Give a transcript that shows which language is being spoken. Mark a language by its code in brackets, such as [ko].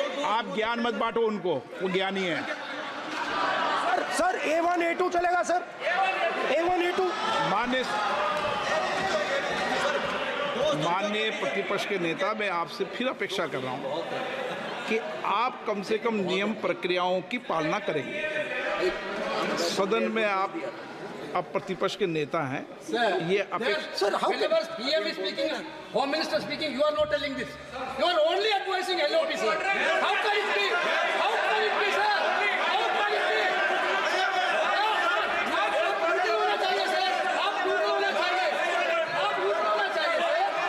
[hi] आप ज्ञान मत बांटो उनको, वो ज्ञानी है। सर A1 A2 चलेगा सर, A1 A2। माननीय प्रतिपक्ष के नेता, मैं आपसे फिर अपेक्षा कर रहा हूं कि आप कम से कम नियम प्रक्रियाओं की पालना करेंगे। सदन में आप अब प्रतिपक्ष के नेता हैं, ये अपेक्षा। [en] Sir, how whenever PM is speaking, Home Minister speaking, you are not telling this. You are only advising LOP, sir. How can it be? How can it be, sir? How can it be? [hi] आप झूठे होना चाहिए, sir. आप झूठे होना चाहिए. आप झूठे होना चाहिए, sir.